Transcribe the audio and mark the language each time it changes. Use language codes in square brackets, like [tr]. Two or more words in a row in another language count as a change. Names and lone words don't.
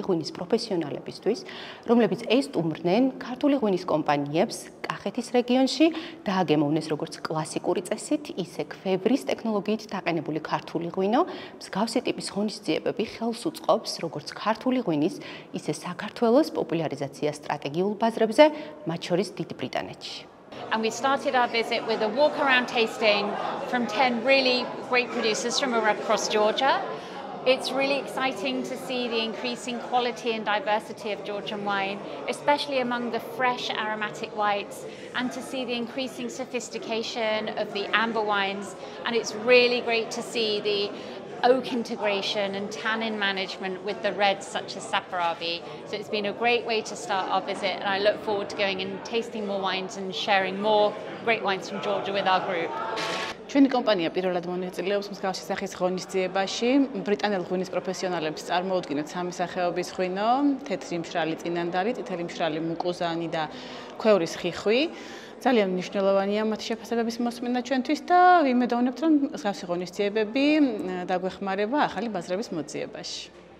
[ka] ღვინის პროფესიონალებისთვის, რომლებიც ესტუმრნენ ქართული ღვინის კომპანიებს კახეთის რეგიონში, დააგემოვნეს როგორც კლასიკური წესით, ისე ქვევრის ტექნოლოგიით დაყენებული ქართული ღვინო, მსგავსი ტიპის ღონისძიებები ხელს უწყობს როგორც ქართული ღვინის, ისე საქართველოს პოპულარიზაცია სტრატეგიულ ბაზრებზე, მათ შორის დიდ ბრიტანეთში. [en] And we started our visit with a walk-around tasting from 10 really great producers from across Georgia. It's really exciting to see the increasing quality and diversity of Georgian wine, especially among the fresh aromatic whites, and to see the increasing sophistication of the amber wines. And it's really great to see the oak integration and tannin management with the reds such as Saperavi. So it's been a great way to start our visit, and I look forward to going and tasting more wines and sharing more great wines from Georgia with our group. [ka] ჩვენი კომპანია პირველად მონაწილეობს მსგავსი სახის ღონისძიებაში. ბრიტანელ ღვინის პროფესიონალებს წარმოუდგინოთ სამი სახეობის ღვინო: თეთრი მშრალი წინანდალი, წითელი მშრალი მუკუზანი და ქვევრის ხიხვი. ძალიან მნიშვნელოვანია მათი შეფასებების მოსმენა ჩვენთვის და ვიმედოვნებთ, რომ მსგავსი ღონისძიებები დაგვეხმარება ახალი ბაზრების მოძიებაში.